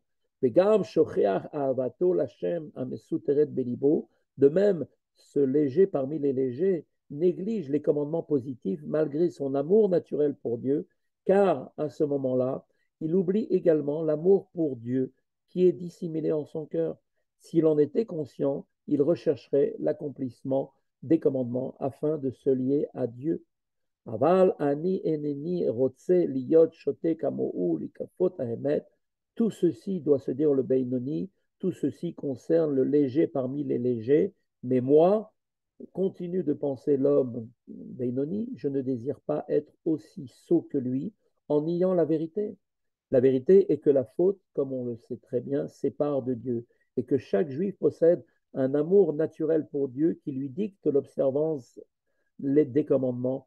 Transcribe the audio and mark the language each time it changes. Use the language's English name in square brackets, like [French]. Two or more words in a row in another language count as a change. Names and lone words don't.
[French] De même, ce léger parmi les légers néglige les commandements positifs malgré son amour naturel pour Dieu, car à ce moment-là, il oublie également l'amour pour Dieu qui est dissimulé en son cœur. S'il en était conscient, il rechercherait l'accomplissement des commandements afin de se lier à Dieu. [Hebrew] אבל אני אינני רוצה להיות שוטה כמוהו לכפור באמת. [French] Tout ceci doit se dire le Beinoni, tout ceci concerne le léger parmi les légers, mais moi, continue de penser l'homme Beinoni, je ne désire pas être aussi sot que lui en niant la vérité. La vérité est que la faute, comme on le sait très bien, sépare de Dieu et que chaque juif possède un amour naturel pour Dieu qui lui dicte l'observance des commandements.